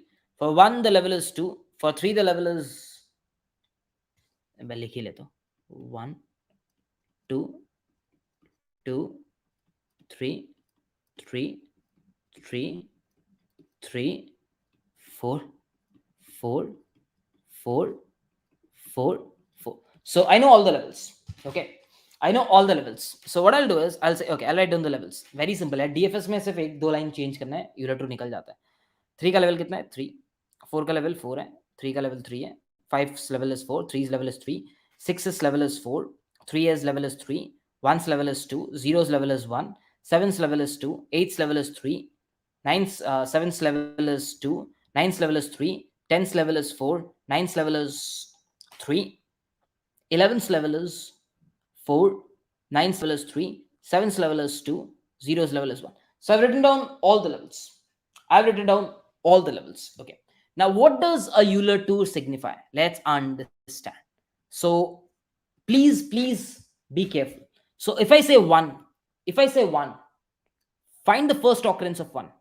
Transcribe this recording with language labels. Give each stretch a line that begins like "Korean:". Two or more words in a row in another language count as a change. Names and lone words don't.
English: For 1, the level is 2. For 3, the level is 1, 2, 2, 3, 3, 3, 3, 4, 4, 4, 4, 4. So I know all the levels. Okay. I know all the levels. So what I'll do is, I'll say, okay, I'll write down the levels. Very simple
Hindi: है. DFS में सिर्फ एक दो
English: line change
Hindi: करना है,
English: Euler tool
Hindi: निकल जाता है. 3 का लेवल कितना है? 3. 4 का लेवल 4 है. 3 का लेवल 3 है.
English: 5's level is 4. 3's level is 3. 6's level is 4. 3's level is 3. 1's level is 2. 0's level is 1. 7's level is 2. 8's level is 3. 7's level is 2. 9's level is 3. 10's level is 4. 9's level is 3. 11's level is 4. 9's level is 3. 7's level is 2. 0's level is 1. So I've written down all the levels. Okay. Now, what does a Euler tour signify? Let's understand. So please be careful. So if I say 1, find the first occurrence of 1.